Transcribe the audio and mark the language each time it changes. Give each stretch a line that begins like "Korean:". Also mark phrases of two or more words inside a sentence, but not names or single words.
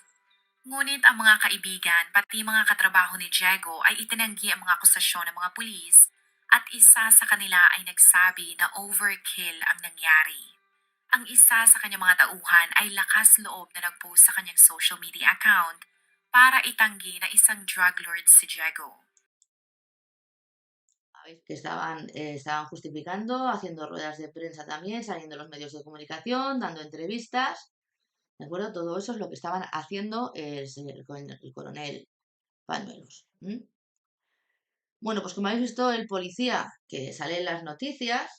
Filipino: Ngunit ang mga kaibigan pati mga katrabaho ni Diego ay itinanggi ang mga akusasyon ng mga pulis at isa sa kanila ay nagsabi na overkill ang nangyari. Ang isa sa kanyang mga tauhan ay lakas loob na nagpost sa kanyang
English: social media account
Filipino: para itanggi na isang drug lord si Diego.
Spanish: ¿Sabéis? Que estaban justificando, haciendo ruedas de prensa también, saliendo en los medios de comunicación, dando entrevistas. ¿De acuerdo? Todo eso es lo que estaban haciendo el coronel Pañuelos. Bueno, pues como habéis visto, el policía que sale en las noticias.